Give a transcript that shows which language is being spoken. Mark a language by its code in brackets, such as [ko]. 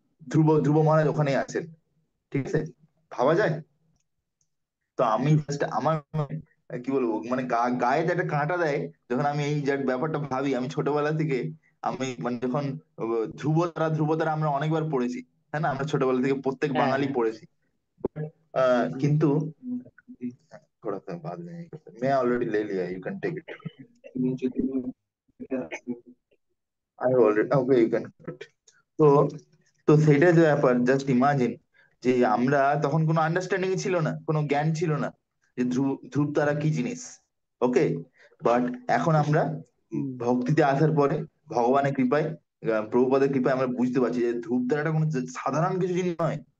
[bn] ধ্রুব, ধ্রুব মহারাজ ওখানেই আছেন, ঠিক আছে? ভাবা যায়? তো আমি জাস্ট আমার কি বলবো, মানে গায়ে যে একটা কাঁটা দেয় যখন আমি এই যে ব্যাপারটা ভাবি। আমি ছোটবেলা থেকে, আমি মানে যখন ধ্রুবতারা, ধ্রুবতারা আমরা অনেকবার পড়েছি, হ্যাঁ না? আমরা ছোটবেলা থেকে প্রত্যেক বাঙালি [hi] है। [bn] পড়েছি। [hi] কিন্তু थोड़ा सा बाद में नहीं करते, मैं ऑलरेडी ले लिया, [en] You can take it, I already, okay you can. [bn] তো তো সেটা যে ব্যাপার, জাস্ট ইমাজিন যে আমরা তখন কোনো আন্ডারস্ট্যান্ডিং ছিল না, কোনো জ্ঞান ছিল না যে ধ্রুব, ধ্রুব তারা কি জিনিস। ওকে, বাট এখন আমরা ভক্তিতে আসার পরে, ভগবানের কৃপায়, প্রভুপাদের কৃপায় আমরা বুঝতে পারছি যে ধ্রুব তারাটা কোনো সাধারণ কিছু জিনিস নয়।